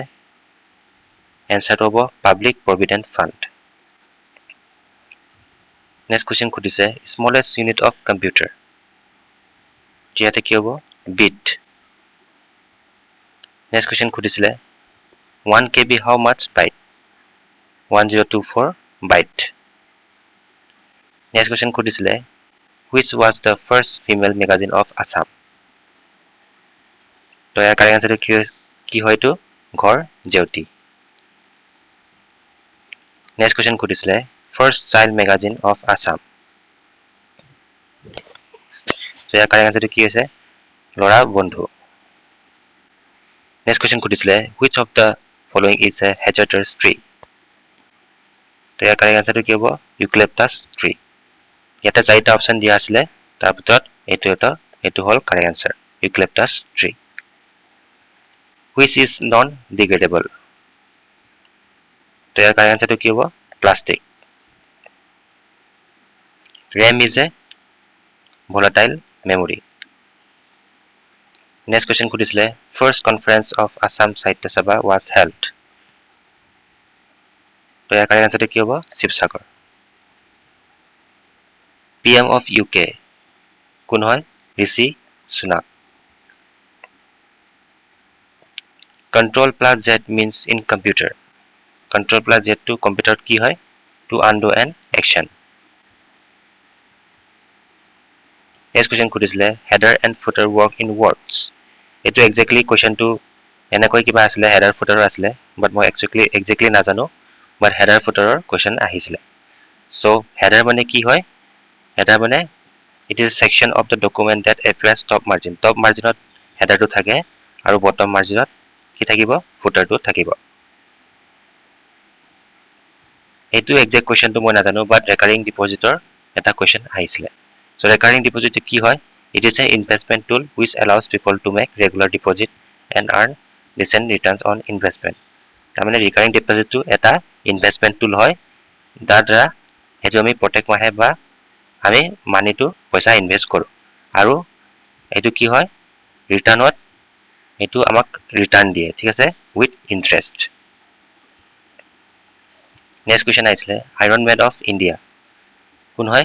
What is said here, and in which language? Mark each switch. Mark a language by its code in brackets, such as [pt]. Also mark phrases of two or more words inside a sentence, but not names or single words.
[en] এনসাৰটো হ'ব public provident fund. next question সুধিছে smallest unit of computer. [as] ইয়াতে কি হ'ব? বিট। [en] next question [as] সুধিছিলে [en] 1 KB how much byte? 1024 byte. Next question সুধিছিলে which was the first female magazine of Assam? [as] তো ইয়াৰ [en] correct answerটো [as] কি হয়তো? [en] ঘৰ জেউতি। next question সুধিছিলে first child magazine of Assam। [as] তো ইয়াৰ [en] correct answerটো [as] কি হৈছে? [en] লৰা বন্ধু। next question সুধিছিলে which of the following is a hazardous tree? [as] তো ইয়াৰ [en] correct answerটো [as] কি হ'ব? [en] eucalyptus tree. [as] ইয়াতে চাৰিটা অপচন দিয়া আছিলে, তাৰ ভিতৰত এইটো হ'ল [en] correct answer eucalyptus tree. which is non degradable? [as] তো ইয়াৰ [en] correct answerটো [as] কি হ'ব? প্লাষ্টিক। [en] RAM is a volatile memory. Next question সুধিছিলে first conference of Assam Sahitya Sabha was held. [as] তো ইয়াৰ [en] correct answerটো [as] কি হ'ব? শিৱসাগৰ। [en] PM of UK [as] কোন হয়? ঋষি সুনাক। [en] Control plus Z means in computer. Control plus Z to computer [as] কি হয়? [en] To undo an action. Next question সুধিছিলে header and footer work in words. [as] এইটো [en] exactly question [as] টো এনেকৈ কিবা আছিলে [en] header footer [as] আছিলে, but মই exactly নাজানো, but [en] header footer question [as] আহিছিলে। [en] So header [as] মানে কি হয়? [en] Header মানে it is section of the document that appears top margin. Top marginত header [as] টো থাকে আৰু [en] bottom marginত [as] কি থাকিব? Footer টো থাকিব। এইটো [en] exact question [as] টো মই নাজানো, [en] but recurring deposit এটা question আহিছিলে। So recurring deposit [as] কি হয়? [en] It is an investment tool which allows people to make regular deposit and earn decent returns on investment. [as] তাৰমানে [en] recurring deposit [as] টো এটা [en] investment tool [as] হয়, যাৰ দ্বাৰা সেইটো আমি প্ৰত্যেক মাহে বা আমি মানিটো পইচা ইনভেস্ট কৰো আৰু এইটো কি হয়? ৰিটাৰ্ণত এইটো আমাক ৰিটাৰ্ণ দিয়ে, ঠিক আছে, [en] with interest. next question আহিছিলে iron man of India [as] কোন হয়?